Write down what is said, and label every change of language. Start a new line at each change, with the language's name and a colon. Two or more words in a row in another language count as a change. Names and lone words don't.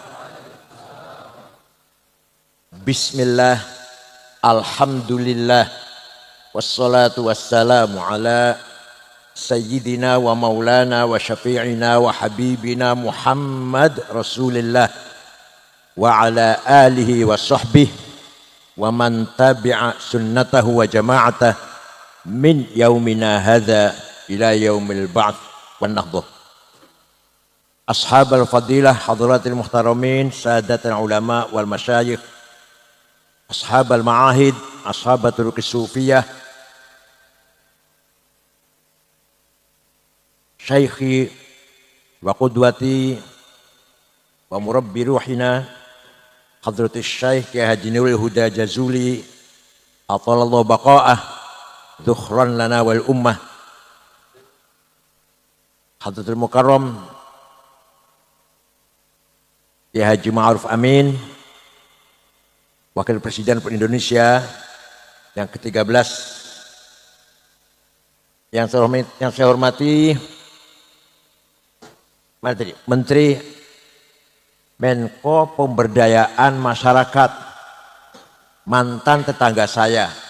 Arabic: بسم الله، الحمد لله، والصلاة والسلام على سيدنا ومولانا وشفيعنا وحبيبنا محمد رسول الله وعلى آله وصحبه ومن تبع سنته وجماعته من يومنا هذا إلى يوم البعث والنهضة. أصحاب الفضيلة، حضرات المحترمين، سادة العلماء والمشايخ، أصحاب المعاهد، أصحاب الصوفية, شيخي وقدوتي ومربي روحنا حضرة الشيخ Kiai Haji Nurul Huda Jazuli أطال الله بقاءه ذخرا لنا وللأمة, حضرة المكرم
Indonesian: Kiai Haji Ma'ruf Amin, Wakil Presiden Republik Indonesia yang ke-13, yang saya hormati Menteri Menko Pemberdayaan Masyarakat, mantan tetangga saya.